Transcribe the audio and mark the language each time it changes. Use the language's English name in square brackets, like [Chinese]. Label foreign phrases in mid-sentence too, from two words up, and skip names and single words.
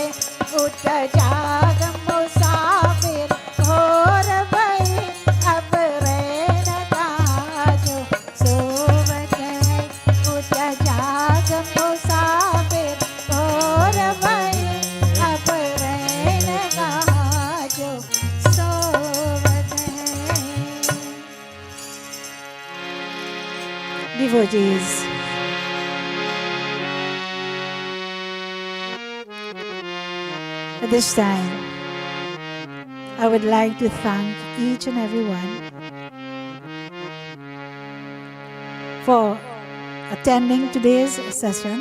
[Hindi] उठ जाग मुसाफिर भोर भई, अब रैन का जो सोवत है। उठ जाग मुसाफिर भोर भई, अब रैन का जो सोवत है। [English] Devotees, at this time, I would like to thank each and every one for attending today's session.